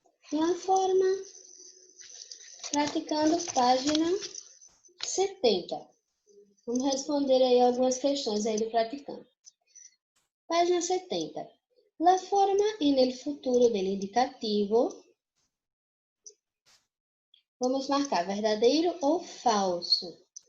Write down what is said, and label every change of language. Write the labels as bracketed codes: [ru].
[pt] Na forma, praticando, página 70. Vamos responder aí algumas questões aí do praticando. Página 70. [es] La forma en el futuro del indicativo. [pt] Vamos marcar verdadeiro ou falso.